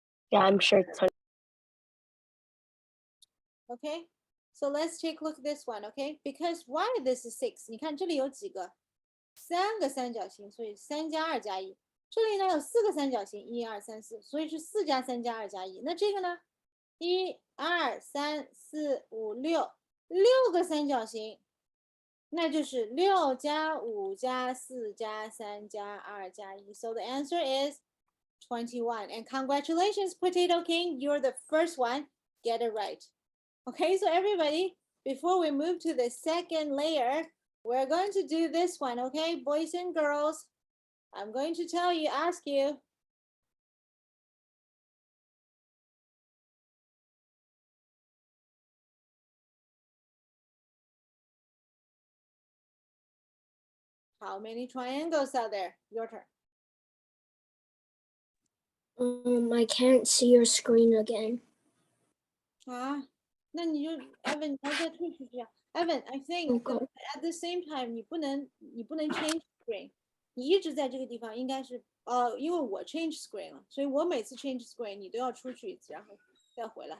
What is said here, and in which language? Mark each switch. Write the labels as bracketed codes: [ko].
[en] Yeah, I'm sure it's Okay, so let's take a look at this one, okay? Because why this is 6? [zh] 你看这里有几个？3个三角形，所以3加2加1。这里呢有4个三角形，1、2、3、4，所以是4加3加2加1。那这个呢？1、2、3、4、5、6，6个三角形，那就是6加5加4加3加2加1。 [en] So the answer is 21. And congratulations, Potato King. You're the first one. Get it right. Okay, so everybody, before we move to the second layer, we're going to do this one, okay? Boys and girls, I'm going to ask you. How many triangles are there? Your turn. I can't see your screen again. [zh] 啊，那你就 Evan，你要再退出去啊。 [en] Evan, I think Okay. at the same time， [zh] 你不能 change screen，你一直在这个地方，应该是因为我 change screen 了，所以我每次 change screen 你都要出去一次，然后再回来。